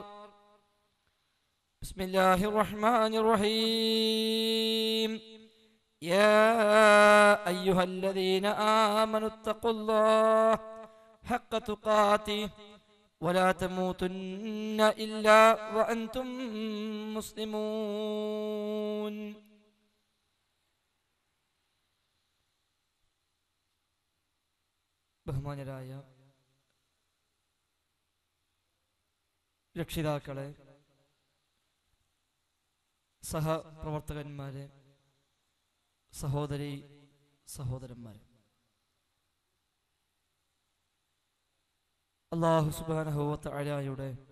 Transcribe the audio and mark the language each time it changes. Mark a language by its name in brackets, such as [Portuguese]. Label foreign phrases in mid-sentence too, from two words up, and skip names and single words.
[Arabic] بسم الله الرحمن الرحيم. يا أيها الذين آمنوا اتقوا الله حق تقاته ولا تموتن إلا وأنتم مسلمون. [Malayalam] ബഹുമാന്യരായ രക്ഷിതാക്കളെ, സഹപ്രവർത്തകന്മാരെ, സഹോദരി സഹോദരന്മാരെ, അല്ലാഹു [Arabic] سبحانه وتعالى